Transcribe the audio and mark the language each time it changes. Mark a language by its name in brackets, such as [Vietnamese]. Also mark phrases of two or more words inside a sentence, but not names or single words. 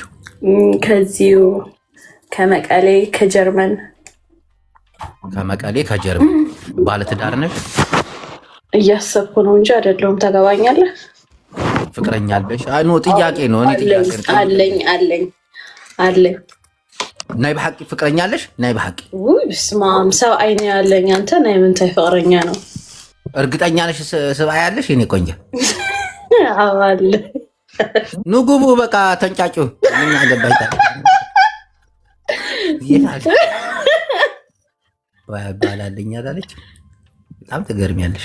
[Amharic] ከዚሁ ከመቀሌ ከጀርመን። ከመቀሌ ከጀርመን። ባለትዳር ነሽ? እያሰብኩ ነው እንጂ አይደለሁም። ታገባኛለህ? ፍቅረኛ አለሽ? [English] I no [Amharic] ጥያቄ ነው። እኔ ጥያቄ ነው። አለኝ። [Tigrinya] ናይ በሐቂ [Amharic] ፍቅረኛ አለሽ? [Tigrinya] ናይ በሐቂ? [Amharic] ውይ በስመ አብ ሰብ አይኔ ያለኝ አንተ [Tigrinya] ናይ ምንታይ [Amharic] ፍቅረኛ ነው? እርግጠኛ ነሽ ሰብ ያለሽ የኔ ቆንጆ? አለ ኑ ግቡ በቃ ተንጫጩ። ምን አገባይታ ባላለኛ አለች። በጣም ትገርሚያለሽ።